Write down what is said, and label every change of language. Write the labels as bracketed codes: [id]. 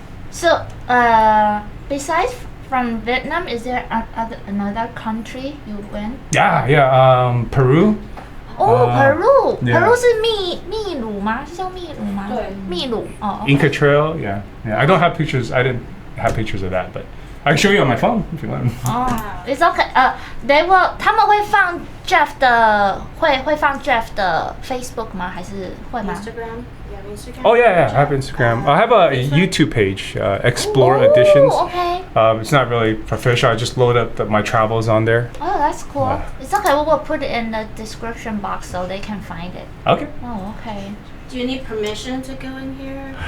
[en] So, besides from Vietnam, is there another country you went? Yeah. Peru. [zh] 哦，Peru， [en] yeah. [zh] Peru 是秘鲁吗？是叫秘鲁吗？对秘鲁。哦 [en] Inca Trail. Yeah. I don't have pictures. I didn't have pictures of that, but I can show you on my phone if you want. 哦，It's okay. [zh] 他们会放 Jeff 的，会放 Jeff 的 Facebook 吗？还是会吗？ [en] Instagram? You have Instagram? Oh yeah, I have Instagram. I have a YouTube page, Explore Editions. Okay. It's not really official. I just load up my travels on there. Oh, that's cool. Yeah. It's okay. We will put it in the description box so they can find it. Okay. Oh, okay. Do you need permission to go in here?